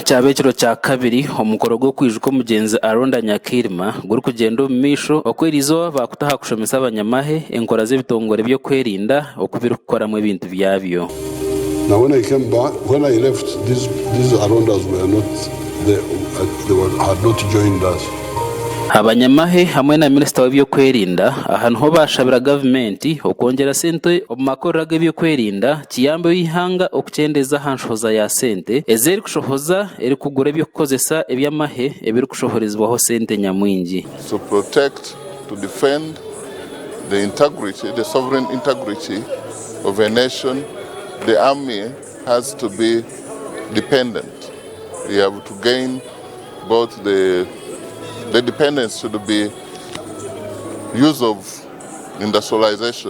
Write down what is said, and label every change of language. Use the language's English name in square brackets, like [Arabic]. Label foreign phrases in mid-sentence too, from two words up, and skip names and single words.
[Nyankole] cyabekiro cya kabiri omukoro gwo kwijuka mugenzi aronda nyakirima guri kugenda misho okwirizo bakutaha kushomesa abanyamahe enkora z'ebitongore byo kwerinda okubira gukora mu bintu byabyo. [English] Now when I came back, when I left, these Arondas were not, they had not joined us. [Nyankole] Abanyamahe hamwe na minisita w'ibyo kwerinda ahantu ho bashabira gavumenti okongera sente Amakorero g'ebyo kwerinda kiyambe wihanga okucendeza hanshoza ya sente ezeri kushohoza eri kugura ebyo kukozesa ebyamahe ebiri kushohorezwaho sente nyamwingi. [English] To protect, to defend the integrity, the sovereign integrity of a nation, the army has to be dependent. We have to gain both the dependence should be use of industrialization.